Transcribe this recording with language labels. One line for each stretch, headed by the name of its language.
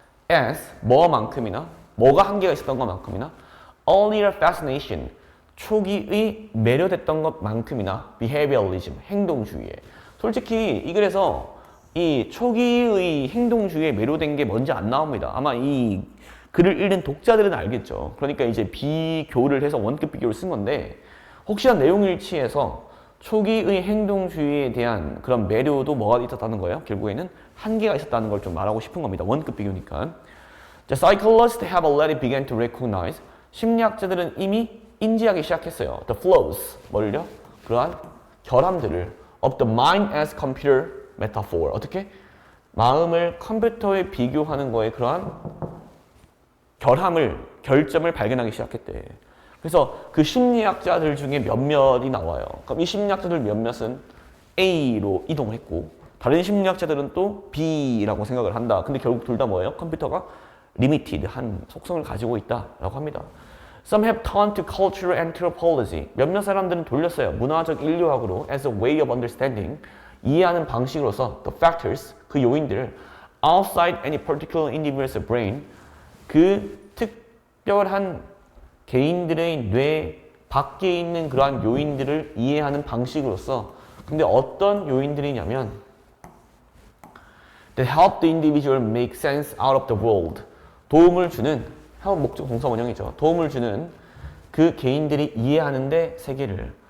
Korean: as 뭐만큼이나 뭐가 한계가 있었던 것만큼이나
English: earlier fascination
Korean: 초기의 매료됐던 것만큼이나 behavioralism 행동주의에 솔직히 이 글에서 이 초기의 행동주의에 매료된 게 뭔지 안 나옵니다. 아마 이 글을 읽는 독자들은 알겠죠. 그러니까 이제 비교를 해서 원급 비교를 쓴 건데 혹시나 내용 일치해서 초기의 행동주의에 대한 그런 매료도 뭐가 있었다는 거예요. 결국에는 한계가 있었다는 걸 좀 말하고 싶은 겁니다. 원급 비교니까.
English: The psychologists have already begun to recognize
Korean: 심리학자들은 이미 인지하기 시작했어요.
English: The flaws
Korean: 뭐를요? 그러한 결함들을
English: of the mind as computer metaphor
Korean: 어떻게? 마음을 컴퓨터에 비교하는 거에 그러한 결점을 발견하기 시작했대. 그래서 그 심리학자들 중에 몇몇이 나와요. 그럼 이 심리학자들 몇몇은 A로 이동했고 다른 심리학자들은 또 B라고 생각을 한다. 근데 결국 둘 다 뭐예요? 컴퓨터가 limited 한 속성을 가지고 있다라고 합니다.
English: Some have turned to cultural anthropology.
Korean: 몇몇 사람들은 돌렸어요. 문화적 인류학으로
English: as a way of understanding.
Korean: 이해하는 방식으로서
English: the factors,
Korean: 그 요인들을
English: outside any particular individual's brain.
Korean: 그 특별한 개인들의 뇌 밖에 있는 그러한 요인들을 이해하는 방식으로서 근데 어떤 요인들이냐면
English: that help the individual make sense out of the world.
Korean: 도움을 주는 help 목적 동사 원형이죠. 도움을 주는 그 개인들이 이해하는데 세계를.